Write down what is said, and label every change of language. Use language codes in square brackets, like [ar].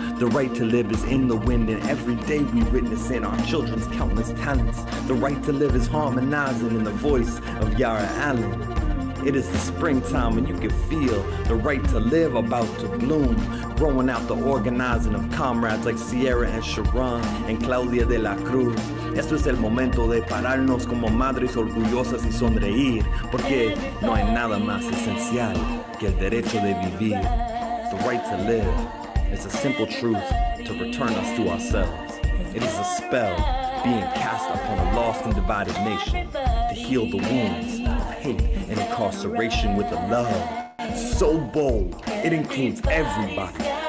[en] The right to live is in the wind, and every day we witness in our children's countless talents. The right to live is harmonizing in the voice of Yara Allen. It is the springtime and you can feel the right to live about to bloom, growing out the organizing of comrades like Sierra and Sharon and Claudia de la Cruz. [es] Esto es el momento de pararnos como madres orgullosas y sonreír, porque no hay nada más esencial que el derecho de vivir. [en] The right to live is a simple truth to return us to ourselves. It is a spell being cast upon a lost and divided nation to heal the wounds of hate and incarceration with a love so bold it includes everybody.